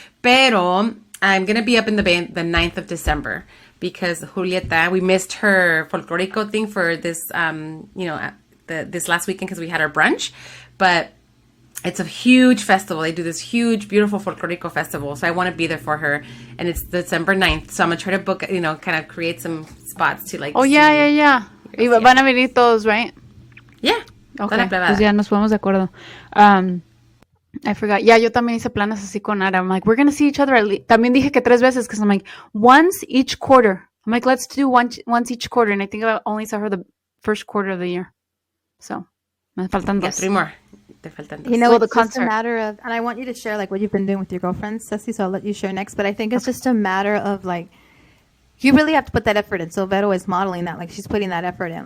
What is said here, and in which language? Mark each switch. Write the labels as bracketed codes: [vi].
[en] Pero I'm going to be up in the Bay the 9th of December because Julieta, we missed her folklorico thing for this, you know, this last weekend because we had our brunch. But it's a huge festival. They do this huge, beautiful folklorico festival. So I want to be there for her. And it's December 9th. So I'm going to try to book, you know, kind of create some spots to, like, Oh, yeah. [es] Y van a venir todos, right? [en] Yeah. Okay. [es] Pues ya nos ponemos de acuerdo. [en] I forgot. [es] Yeah, yo también hice planes así con Ara. [en] I'm like, we're going to see each other. [es] También dije que 3 veces [en] because I'm like, once each quarter. I'm like, let's do once each quarter. And I think I only saw her the first quarter of the year. [es] So, me faltan 2. 3 more. Te faltan 2. [en] You know, Well, the it's just concert. a matter of, and I want you to share, like, what you've been doing with your girlfriends, Ceci, so I'll let you share next. But I think it's just a matter of, like, You really have to put that effort in. So Vero is modeling that, like she's putting that effort in.